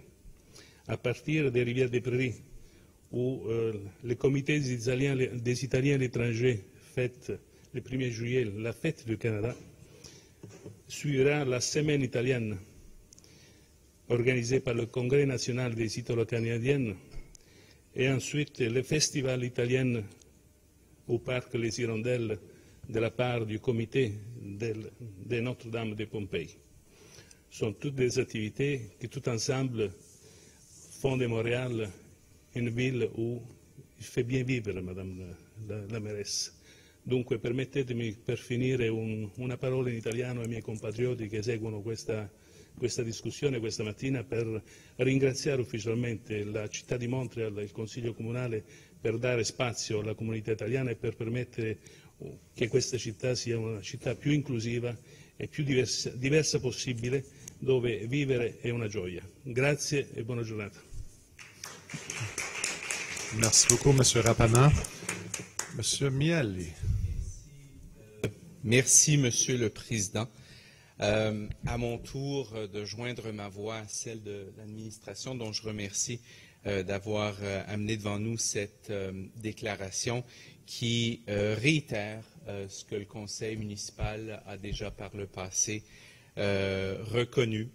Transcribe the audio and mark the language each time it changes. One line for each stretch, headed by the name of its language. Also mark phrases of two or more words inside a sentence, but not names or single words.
French: À partir des Rivières des Prairies, où le comité des Italiens à l'étranger fête le 1er juillet la fête du Canada, suivra la Semaine italienne organisée par le Congrès national des Italo-Canadiennes et ensuite le Festival italien au Parc Les Hirondelles de la part du comité de Notre-Dame de Pompéi. Ce sont toutes des activités qui, tout ensemble, font de Montréal une ville où il fait bien vivere, Madame la mairessa.
Italian: Dunque permettetemi per finire una parola in italiano ai miei compatrioti che seguono questa discussione questa mattina per ringraziare ufficialmente la città di Montreal e il Consiglio Comunale per dare spazio alla comunità italiana e per permettere che questa città sia una città più inclusiva e più diversa possibile, dove vivere è una gioia. Grazie e buona giornata.
French: Merci beaucoup, M. Rapana. M. Mieli. Merci, Monsieur le Président. À mon tour de joindre ma voix à celle de l'administration, dont je remercie d'avoir amené devant nous cette déclaration qui réitère ce que le Conseil municipal a déjà par le passé reconnu.